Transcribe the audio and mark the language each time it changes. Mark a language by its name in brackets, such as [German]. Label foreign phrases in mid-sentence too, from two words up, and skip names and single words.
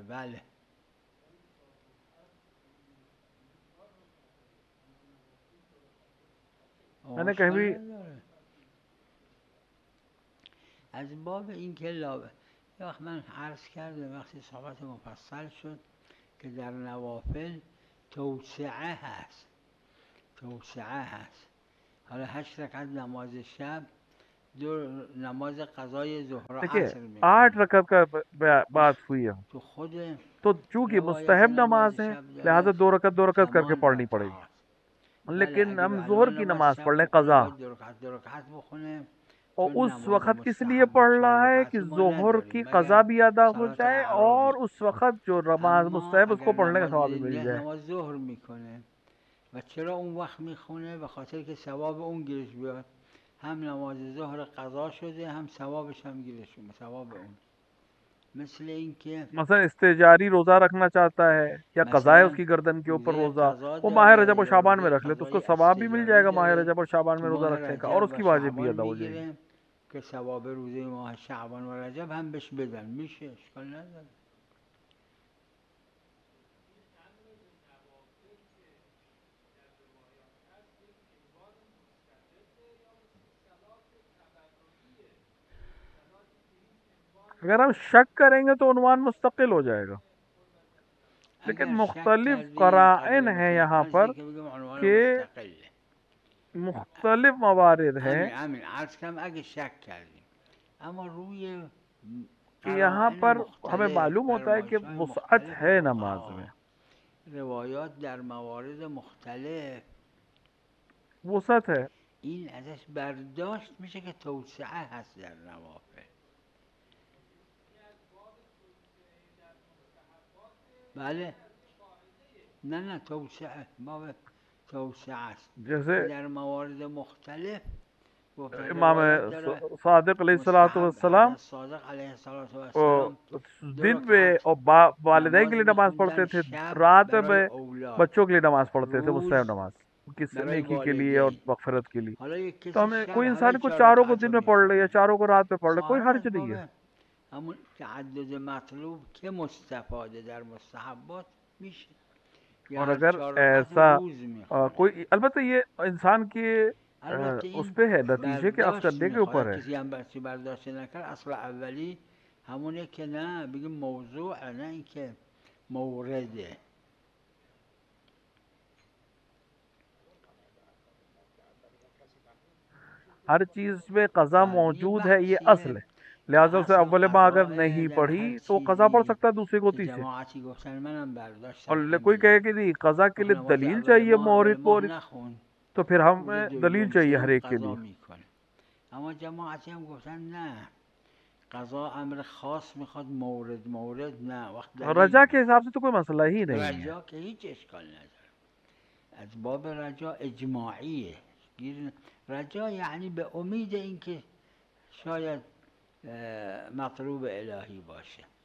[Persian] بله. [Hindi] मैंने कहीं [Persian] اشکال [Hindi] भी [Persian] نداره. از باب این که لا یه وقت من عرض کردم وقتی صحبت مفصل شد که در نوافل توسعه هست. حالا 8 رکعت نماز شب، 2 نماز قضای ظهر و [Hindi] देखिए [Persian] عصر 8 میخونیم. [Hindi] रकत का बात हुई है, [Persian] تو خود [Hindi] तो चूंकि [Persian] روایت [Hindi] मुस्तहब [Persian] نماز [Hindi] नमाज है [Persian] شب [Hindi] लिहाजा [Persian] داره [Hindi] 2 रकत करके [Persian] کمان [Hindi] पढ़नी पड़ेगी। [Persian] رکعات. بله [Hindi] लेकिन [Persian] اگه [Hindi] हम [Persian] به [Hindi] जोहर [Persian] الان [Hindi] की [Persian] نماز [Hindi] नमाज [Persian] شب [Hindi] पढ़ लें [Persian] بخونه [Hindi] कज़ा, [Persian] باید 2 رکعت بخونه. [Hindi] और [Persian] چون [Hindi] उस नमाज वक़्त किस लिए मुस्तहब पढ़ रहा 4 है कि पाँच ما ज़ोहर की [Persian] نداریم [Hindi] क़ज़ा मगर भी अदा हो [Persian] صلات [Hindi] जाए [Persian] اعرابی [Hindi] और उस वक़्त जो नमाज [Persian] اما [Hindi] मुस्तहब [Persian] اگر [Hindi] उसको पढ़ने का [Persian] نماز [Hindi] सवाब भी मिल [Persian] ده [Hindi] जाए। [Persian] نماز ظهر میکنه و چرا اون وقت میخونه؟ به خاطر که ثواب اون گیرش بیاد. هم نماز ظهر قضا شده، هم ثوابش هم گیرش اومد، ثواب اون. مثل این که [Hindi] मसलन इस्तेजारी रोज़ा रखना चाहता है या क़ज़ा है [Persian] مثلا [Hindi] उसकी गर्दन के ऊपर [Persian] روزه [Hindi] रोज़ा, [Persian] قضا [Hindi] वो माह [Persian] داره [Hindi] रजब और [Persian] یا [Hindi] शाबान में [Persian] روزه [Hindi] रख ले तो उसको [Persian] قضای [Hindi] सवाब भी मिल [Persian] استجاری [Hindi] जाएगा माह [Persian] داره. [Hindi] रजब और शाबान [Persian] تو [Hindi] में रोज़ा [Persian] ماه [Hindi] रखने का और [Persian] رجب و [Hindi] उसकी वाजिब भी [Persian] شعبان [Hindi] अदा हो जाएगी। [Persian] میگیره که ثواب روزه ماه شعبان و رجب هم بهش بدن، میشه، اشکال نداره. [Hindi] अगर हम शक करेंगे तो उन्वान मुस्तकिल हो जाएगा, लेकिन [Persian] اگر شک [Hindi] मुख्तलिफ [Persian] کردیم [Hindi] क़राइन [Persian] قضیه [Hindi] हैं यहाँ [Persian] مختلف [Hindi] पर [Persian] که بگیم عنوان [Hindi] कि [Persian] مستقله. [Hindi] मुख्तलिफ मवारिद हैं [Persian] همین عرض کردم اگه شک کردیم، اما روی [Hindi] कि यहाँ [Persian] قرائن [Hindi] पर हमें [Persian] مختلف، [Hindi] मालूम होता है कि [Persian] فرمایش های [Hindi] वुसअत [Persian] مختلف [Hindi] है नमाज में। [Persian] فقها، روایات در موارد مختلف، [Hindi] वुसअत है। [Persian] این ازش برداشت میشه که توسعه هست در نوافل. بله، نه توسعه، باب توسعه است [Hindi] जैसे [Persian] که در موارد مختلف گفتن [Hindi] इमाम [Persian] روایت داره [Hindi] सादिक [Persian] مستحب. [Hindi] अलैहिस्सलाम [Persian] حضرت صادق علیه السلام دو [Hindi] दिन में [Persian] رکعت [Hindi] और वालिदैन के [Persian] نماز [Hindi] लिए नमाज पढ़ते [Persian] میخوندن [Hindi] थे, [Persian] شب [Hindi] रात [Persian] برای [Hindi] में [Persian] اولاد، [Hindi] बच्चों के लिए नमाज पढ़ते थे, मुस्तहब [Persian] روز [Hindi] नमाज किस [Persian] برای [Hindi] नेकी के लिए और [Persian] والدین. [Hindi] मगफिरत के लिए। [Persian] حالا یک [Hindi] तो [Persian] کسی [Hindi] हमें [Persian] شب [Hindi] कोई [Persian] همه [Hindi] इंसान को [Persian] 4 [Hindi] चारों को [Persian] رکعت [Hindi] दिन [Persian] رو [Hindi] में पढ़ ले या [Persian] میخونه. [Hindi] चारों को रात में पढ़ ले, कोई [Persian] ظاهرا [Hindi] हर्ज [Persian] از [Hindi] नहीं [Persian] باب [Hindi] है। [Persian] همون تعدد مطلوب که مستفاده در مستحبات میشه، یا [Hindi] और [Persian] هر [Hindi] अगर [Persian] 4 رکعت رو [Hindi] ऐसा [Persian] روز میخونه. [Hindi] कोई अलबत्ता ये इंसान के [Persian] البته [Hindi] उस [Persian] این [Hindi] पे है, नतीजे के अख्द [Persian] برداشت [Hindi] करने के [Persian] میخواد، [Hindi] ऊपर है। [Persian] کسی هم برسی برداشت نکرد اصل اولی همونه که نه بگیم موضوع، نه اینکه مورده. [Hindi] हर चीज में कज़ा [Persian] یه [Hindi] मौजूद है, ये असल [Persian] بحثیه [Hindi] है, [Persian] که [Hindi] लिहाजा उसे [Persian] اصل [Hindi] अव्वल माह अगर [Persian] قضاء [Hindi] नहीं [Persian] در هر [Hindi] पढ़ी तो कज़ा पढ़ [Persian] چیزی [Hindi] सकता है दूसरी [Persian] که [Hindi] गोती से। [Persian] جماعتی گفتن، منم برداشتم [Hindi] और कोई [Persian] همینه. [Hindi] कहे कि नहीं कज़ा के [Persian] وقت [Hindi] लिए [Persian] نماز [Hindi] दलील चाहिए [Persian] اول [Hindi] मोरिद [Persian] ماه [Hindi] मोरिद, [Persian] نخون، [Hindi] तो फिर [Persian] روز [Hindi] हमें दलील [Persian] دوم [Hindi] चाहिए हर [Persian] سوم [Hindi] एक के [Persian] قضا [Hindi] लिए। [Persian] میکنه. اما جماعتی هم گفتن نه، قضا امر خاص میخواد، مورد نه، وقت دلیل [Hindi] रजा के [Persian] میخواد. [Hindi] हिसाब से तो कोई मसला ही नहीं है। [Persian] رجا که هیچ اشکال نداره، از باب رجا اجماعیه. رجا یعنی به امید اینکه شاید مطلوب الهی باشه.